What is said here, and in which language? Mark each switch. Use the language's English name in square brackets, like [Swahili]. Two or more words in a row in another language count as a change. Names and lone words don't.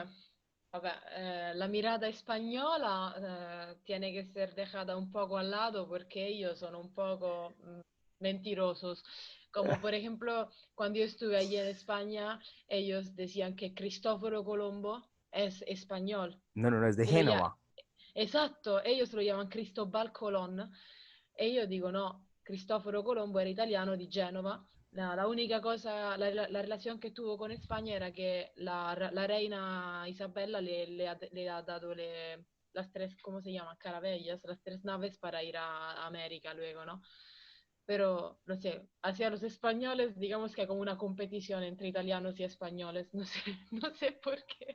[Spanish] La mirada española tiene que ser dejada un poco al lado porque ellos son un poco mentirosos. Como por ejemplo, cuando yo estuve allí en España, ellos decían que Cristóforo Colombo es español. No, no, no, es de Y lo ya- Génova. Esatto, ellos lo llaman Cristóbal Colón. [Italian] E io dico no, Cristoforo Colombo era italiano di Genova. [Spanish] La única cosa, la relación que tuvo con España era que la reina Isabella le ha dado las tres, ¿cómo se llama? Caravellas, las tres naves para ir a América luego, ¿no? Pero, no sé, hacia los españoles, digamos que hay como una competición entre italianos y españoles, no sé, no sé por qué,